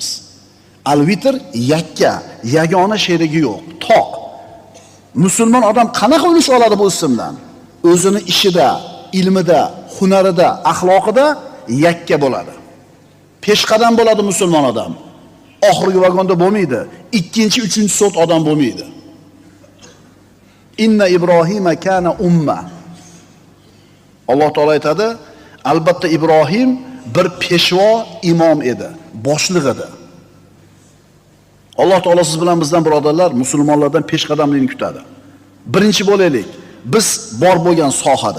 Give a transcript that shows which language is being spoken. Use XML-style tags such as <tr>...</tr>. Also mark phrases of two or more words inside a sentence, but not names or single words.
<uz>Al-Vitr yakka, yagona sherigi yo'q, toq. Musulmon odam qanaqa ulush oladi bu ismdan? O'zini ishida, ilmida, hunarida, axloqida yakka bo'ladi. Peshqadam bo'ladi musulmon odam. Oxirgi vagonda bo'lmaydi. Ikkinchi, uchinchi sot odam bo'lmaydi.</uz> <ar>إن إبراهيم كان أمة.</ar> <uz>Alloh taolo aytadi, albatta Ibrohim bir peshvo imom edi, boshliq edi. Alloh taolo siz bilan bizdan birodarlar, musulmonlardan peshqadamlikni kutadi. Birinchi bo'laylik, biz bor bo'lgan sohada.</uz>